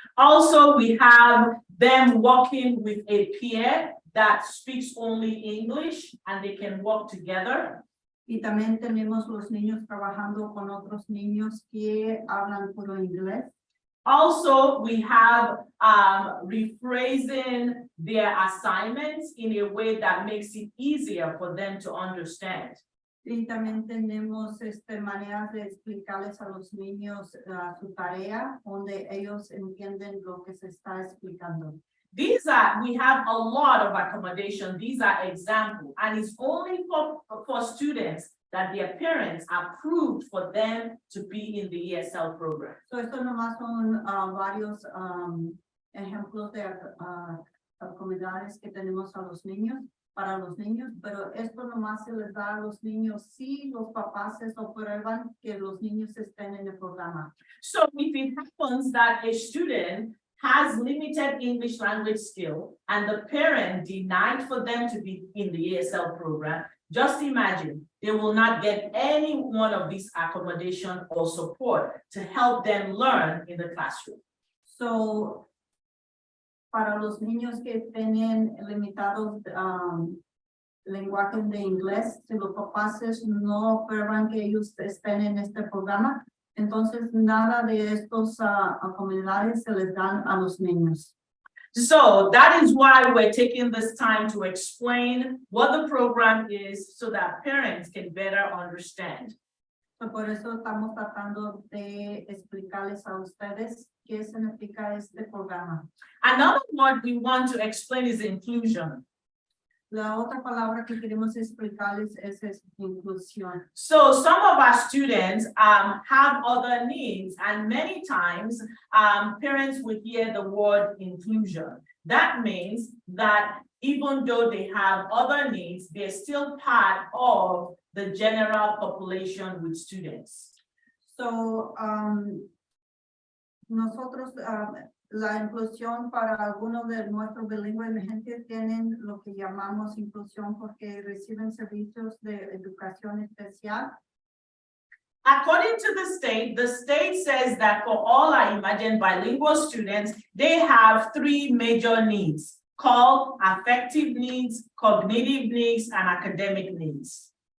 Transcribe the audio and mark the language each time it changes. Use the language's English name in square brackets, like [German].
[English] Also, we have them working with a peer that speaks only English and they can work together. [Spanish] Y también tenemos los niños trabajando con otros niños que hablan puro inglés. [English] Also, we have rephrasing their assignments in a way that makes it easier for them to understand. [Spanish] Y también tenemos maneras de explicarles a los niños su tarea, donde ellos entienden lo que se está explicando. [English] We have a lot of accommodation. These are examples, and it's only for students that their parents approved for them to be in the ESL program. [Spanish] So esto nomás son varios ejemplos de actividades que tenemos a los niños, para los niños, pero esto nomás se les da a los niños si los papás se aprueban que los niños estén en el programa. [English] So if it happens that a student has limited English language skill and the parent denied for them to be in the ESL program, just imagine they will not get any one of these accommodation or support to help them learn in the classroom. [Spanish] So, para los niños que tienen limitados lenguaje de inglés, si los papás no aprueban que ellos estén en este programa, entonces nada de estos actividades se les dan a los niños. [English] So that is why we're taking this time to explain what the program is so that parents can better understand. [Spanish] So, por eso estamos tratando de explicarles a ustedes qué significa este programa. [English] Another word we want to explain is inclusion. [Spanish] La otra palabra que queremos explicarles es inclusión. [English] So some of our students have other needs, and many times parents would hear the word inclusion. That means that even though they have other needs, they're still part of the general population with students. [Spanish] So, nosotros, la inclusión para algunos de nuestros bilingües emergentes tienen lo que llamamos inclusión porque reciben servicios de educación especial. [English] According to the state says that for all our Imagine bilingual students, they have three major needs called affective needs, cognitive needs, and academic needs.